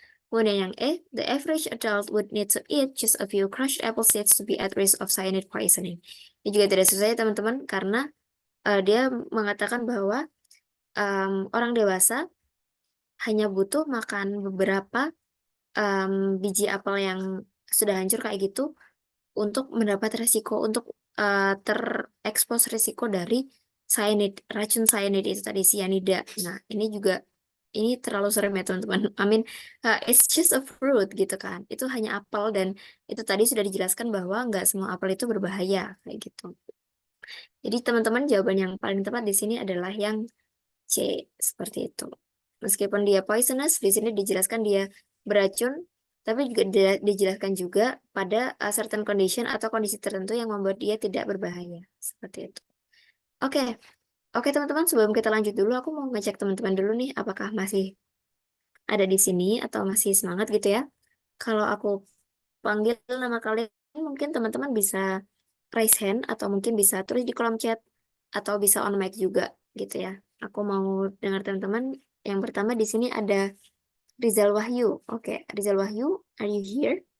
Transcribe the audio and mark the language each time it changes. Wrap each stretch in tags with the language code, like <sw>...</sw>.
<id>Kemudian yang E,</id> <en>the average adult would need to eat just a few crushed apple seeds to be at risk of cyanide poisoning.</en> <id>Ini juga tidak susah ya teman-teman, karena dia mengatakan bahwa orang dewasa hanya butuh makan beberapa biji apel yang sudah hancur kayak gitu untuk mendapat resiko, untuk terekspos risiko dari cyanide, racun cyanide itu tadi, cyanida. Nah, ini juga, ini terlalu serem ya teman-teman.</id> <en>I mean, it's just a fruit</en> <id>gitu kan. Itu hanya apel dan itu tadi sudah dijelaskan bahwa nggak semua apel itu berbahaya kayak gitu. Jadi teman-teman jawaban yang paling tepat di sini adalah yang C, seperti itu. Meskipun dia poisonous, di sini dijelaskan dia beracun, tapi juga dijelaskan juga pada certain condition atau kondisi tertentu yang membuat dia tidak berbahaya. Seperti itu. Oke, oke teman-teman, sebelum kita lanjut dulu, aku mau ngecek teman-teman dulu nih, apakah masih ada di sini atau masih semangat gitu ya. Kalau aku panggil nama kalian, mungkin teman-teman bisa</id> <en>raise hand</en> <id>atau mungkin bisa tulis di kolom chat atau bisa on mic juga gitu ya. Aku mau dengar teman-teman. Yang pertama di sini ada Rizal Wahyu.</id> <en>Oke, Rizal Wahyu, are you here?</en>